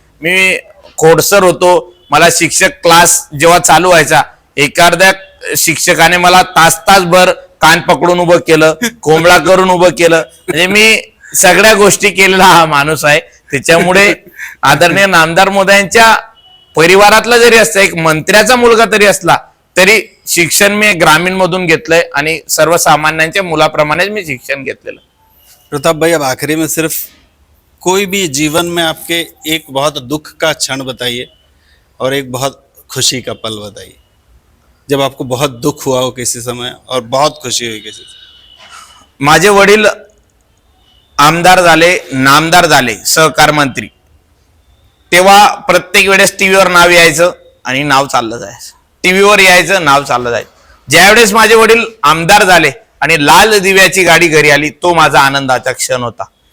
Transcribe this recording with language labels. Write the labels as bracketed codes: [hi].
[mr] मी खोडसर होतो. मला शिक्षक क्लास जेव्हा चालू व्हायचा, एखाद्या शिक्षकाने मला तासभर कान पकडून उभं केलं, कोंबडा करून उभं केलं. म्हणजे मी सगळ्या गोष्टी केलेला हा माणूस आहे. त्याच्यामुळे आदरणीय नामदार महोदयांच्या परिवारातला जरी असला, एक मंत्र्याचा मुलगा तरी असला, तरी शिक्षण मी ग्रामीण मधून घेतलंय आणि सर्वसामान्यांच्या मुलाप्रमाणेच मी शिक्षण घेतलेलं. [hi] प्रताप भाई, अब आखिरी में सिर्फ कोई भी जीवन में आपके एक बहुत दुख का क्षण बताइए और एक बहुत खुशी का पल बताइए, जब आपको बहुत दुख हुआ हो किसी समय और बहुत खुशी हुई किसी समय. [mr] माझे वडील आमदार झाले, नामदार झाले, सहकार मंत्री, तेव्हा प्रत्येक वेळेस टीव्हीवर नाव यायचं आणि नाव चाललं जायचं, टीव्हीवर यायचं, नाव चाललं जायचं. ज्यावेळेस माझे वडील आमदार झाले आणि लाल दिव्याची गाडी घरी आली, तो माझा आनंदाचा क्षण होता.